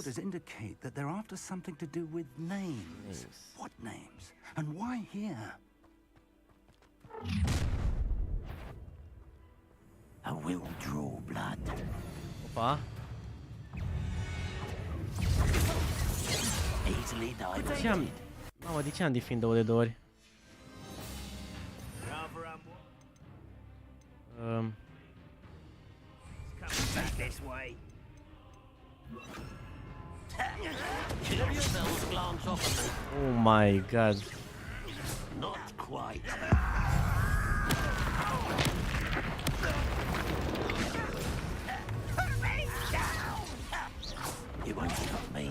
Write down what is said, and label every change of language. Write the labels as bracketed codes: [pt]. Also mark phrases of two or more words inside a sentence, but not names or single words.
[en] orders indicate that they're after something to do with names. What names? And why here? I will draw blood. [ro] Opa. [en] Easily [ro] De ce am... Mamă, de ce am Diffindo de 2 ori? [en] Back this way. Oh my god. Not quite. You won't stop me.